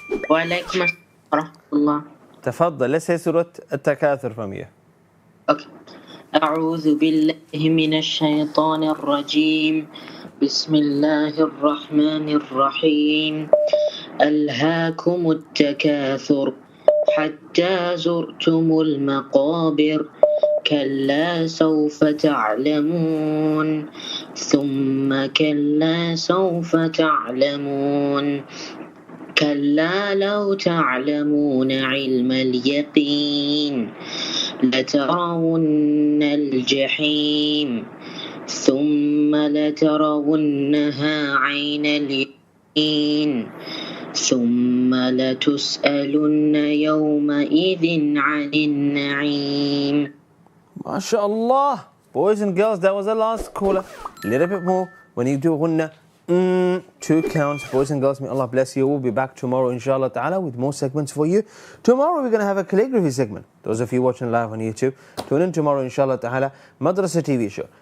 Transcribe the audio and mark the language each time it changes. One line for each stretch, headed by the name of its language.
Arabic: وعليكم السلام ورحمة الله.
English: تفضل, let's say سورة التكاثر from you.
Arabic: أوكي. أعوذ بالله من الشيطان الرجيم. بسم الله الرحمن الرحيم. ألهاكم التكاثر حتى زرتم المقابر كلا سوف تعلمون ثم كلا سوف تعلمون كلا لو تعلمون علم اليقين لترون الجحيم ثم لترونها عين اليقين ثم لتسألن يومئذ عن النعيم. MashaAllah.
English: Boys and girls, that was the last caller. A little bit more. When you do ghunna, 2 counts. Boys and girls, may Allah bless you. We'll be back tomorrow, inshallah ta'ala, with more segments for you. Tomorrow, we're going to have a calligraphy segment. Those of you watching live on YouTube, tune in tomorrow, inshallah ta'ala. Madrasah TV show.